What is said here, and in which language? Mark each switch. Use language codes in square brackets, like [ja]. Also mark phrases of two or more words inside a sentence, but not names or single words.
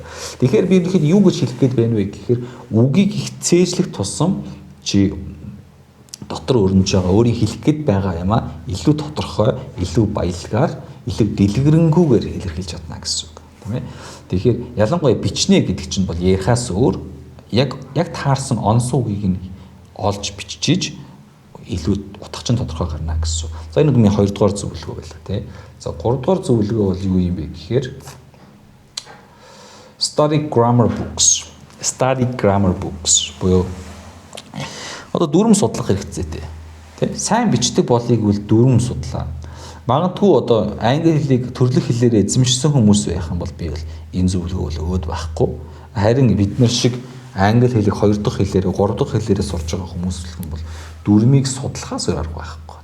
[mn] Тэгэхээр би ерөнхийдөө юу гэж хэлэх гээд байна вэ гэхээр үгийг их цээжлэх тусам чи дотор өрнөж байгаа өөрийн хэлэх гээд байгаа юм а илүү тодорхой, илүү баялгаар, илүү дэлгэрэнгүйгээр илэрхийлж чадна гэсэн үг. тийм ээ. Тэгэхээр ялангуяа бичнэ гэдэг чинь бол ярихаас өөр яг таарсан онсон үгийг нь олж бичиж илүү утгачин тодорхой гарна гэсэн. За энэ миний 2 дугаар зөвлөгөө байлаа тий. За 3 дугаар зөвлөгөө бол юу юм бэ гэхээр [en] study grammar books [mn] буюу одоо дүрм судлах хэрэгцээтэй. Тэ? Сайн бичдэг болыг үл дүрм судлаа. Магадгүй одоо англи хэлийг төрлөх хэлээр эзэмшсэн хүмүүс байх юм бол би бол энэ зөвлөгөө өгөөд байхгүй. Харин бид нар шиг англи хэлийг 2 дахь хэлээр 3 дахь хэлээрээ сурж байгаа хүмүүс л бол дүрмийг судлахаас өөр арга байхгүй.